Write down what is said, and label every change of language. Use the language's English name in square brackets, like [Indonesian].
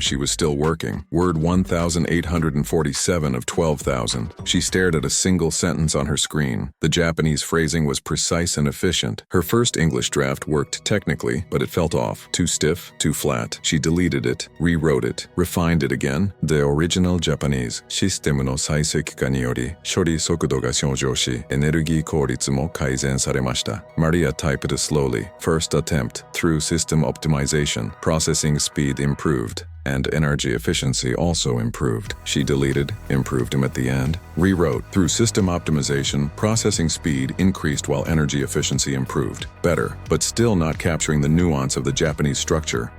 [English] she was still working. Word 1,847 of 12,000. She stared at a single sentence on her screen. The Japanese phrasing was precise and efficient. Her first English draft worked technically, but it felt off. Too stiff, too flat. She deleted it, rewrote it, refined it again. The original Japanese. [Japanese] システムの最適化により、処理速度が向上し、エネルギー効率も改善されました。 [English] Maria typed it slowly. First attempt. Through system optimization, processing speed improved, and energy efficiency also improved. She deleted, improved them at the end, rewrote. Through system optimization, processing speed increased while energy efficiency improved. Better, but still not capturing the nuance of the Japanese structure.